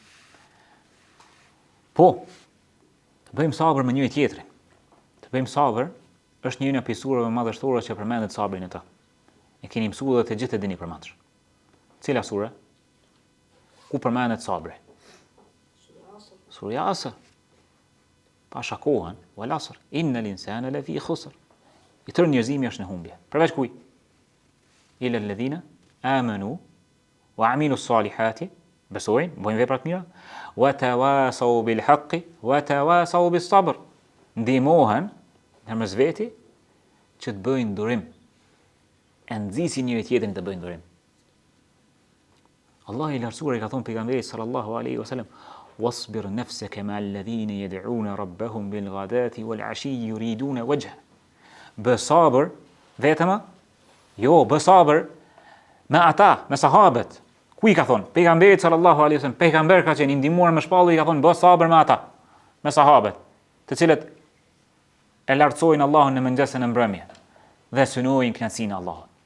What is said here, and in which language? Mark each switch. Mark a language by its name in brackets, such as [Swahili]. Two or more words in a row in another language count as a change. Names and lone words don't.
[Albanian] Po, të bëjmë sabër me njëri tjetrin. Të bëjmë sabër është një nga pisurave madhështore që përmendet sabrin e ta. E keni mësuar dhe të gjithë e dini përmendsh. Cila sure? Ku përmendet sabri? Surja Asr. Pasha kohën, [Arabic] والعصر إن الإنسان لفي خسر. [Albanian] I tërë njerëzimi është në humbje. Përveç kuj? [Arabic] إلا الذين آمنوا وعملوا الصالحات, [Albanian] besojnë, bojnë vepra të mira, [Arabic] وتواصوا بالحق وتواصوا بالصبر. [Albanian] Ndihmohen ndërmjet veti që të bëjnë durim. E nxisin njëri tjetrin të bëjnë durim. Allah i lartësuar i ka thonë pejgamberit [Arabic] صلى الله عليه وسلم: "واصبر نفسك مع الذين يدعون ربهم بالغداة والعشي يريدون وجه." [Albanian] Bë sabër vetëm? Jo, bë sabër me ata, me sahabët. Ku i ka thonë? Pejgamberit [Arabic] صلى الله عليه وسلم, [Albanian] pejgamber ka qenë i ndihmuar me shpallë, i ka thonë bë sabër me ata, me sahabët, të cilët e lartësojnë Allahun në mëngjesën e mbrëmje dhe synojnë kënaqësinë e Allahut.